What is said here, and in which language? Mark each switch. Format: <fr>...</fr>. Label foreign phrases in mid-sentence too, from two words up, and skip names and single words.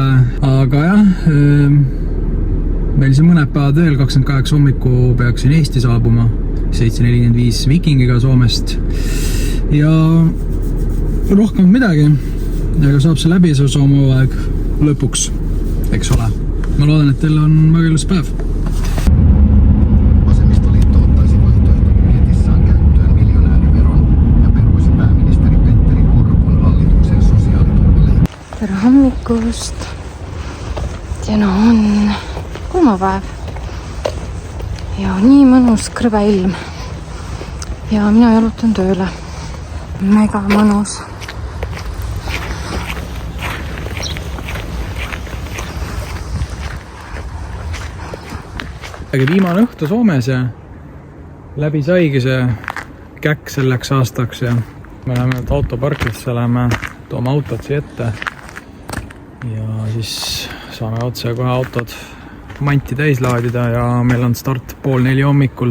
<et>Aga jah, meil siin mõned päevad veel, 28 hommiku peaks siin Eesti saabuma. 7.45 Vikingiga Soomest. Ja rohkem midagi, aga saab see läbi see Soome aeg lõpuks, eks ole. Ma loodan, et teil on väga ilus päev.</et> <fi>Vasemmistoliitto ottaisi vaihtoehdon budjetissaan käyttöön miljonääriveron ja peruisi pääministeri Petteri Orpon hallituksen sosiaaliturvalle.</fi> <et>Tere hommikust. Täna on kolmapäev. Ja nii mõnus krõbe ilm. Ja mina jalutan tööle. Mega mõnus. Viimane õhtu Soomes ja läbi saigi see käkk selleks aastaks ja me läheme autoparkisse, toome autod siia ette ja siis saame otse kohe autod manti täis laadida ja meil on start 3:30 hommikul.</et>